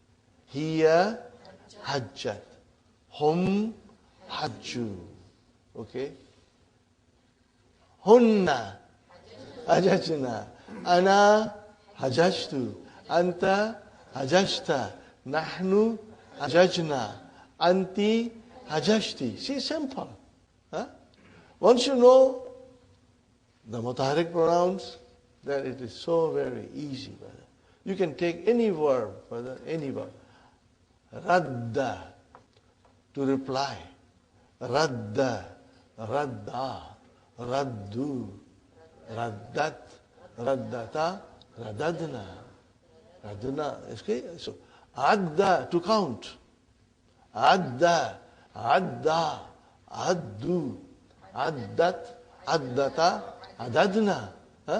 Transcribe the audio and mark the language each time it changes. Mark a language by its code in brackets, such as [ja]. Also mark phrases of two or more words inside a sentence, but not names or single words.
[ar] هي حجّت. هم حجّوا. Okay? هنّ حججنا. أنا حججتُ. أنتَ حججتَ. نحن حججنا. أنتِ حججتِ. [en] See, simple. Huh? Once you know the mutaharrik pronouns, then it is so very easy, brother. You can take any verb, brother, any verb. Radda, to reply. [ar] ردّ، ردّ، ردّوا, ردّت، ردّتا، رددنا. [en] Radna. Okay? So, adda, to count. [ar] عدّ، عدّ, عدّوا، عدّت، عدّتا، عددنا. Huh?